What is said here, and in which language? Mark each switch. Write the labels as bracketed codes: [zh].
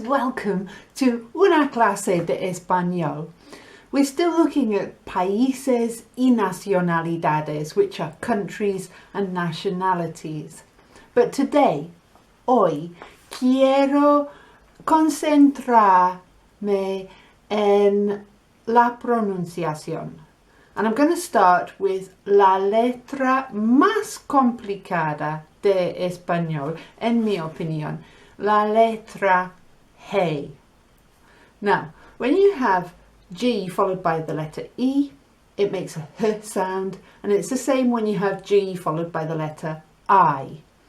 [en] Welcome to [es] una clase de español. [en] We're still looking at [es] países y nacionalidades, [en] which are countries and nationalities. But today, [es] hoy, quiero concentrarme en la pronunciación. [en] And I'm going to start with [es] la letra más complicada de español, en mi opinión, la letra G. [en] Now, when you have G followed by the letter E, it makes a H sound, and it's the same when you have G followed by the letter I.